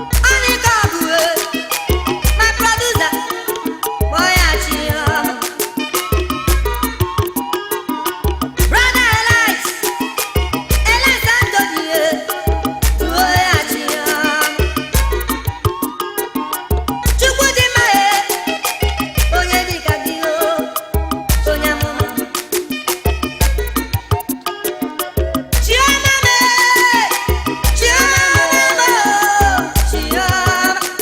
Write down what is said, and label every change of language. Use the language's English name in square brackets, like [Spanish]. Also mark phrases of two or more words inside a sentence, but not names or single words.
[English] Only God, oh, my producer, boy, I chill. Brother Elias, Elias Anthony, eh, boy, I chill. [Igbo] Chukwu dị mma, eh, onye dị ka gị, oh, onye amụma. Chioma me, Chioma me, oh, Chioma.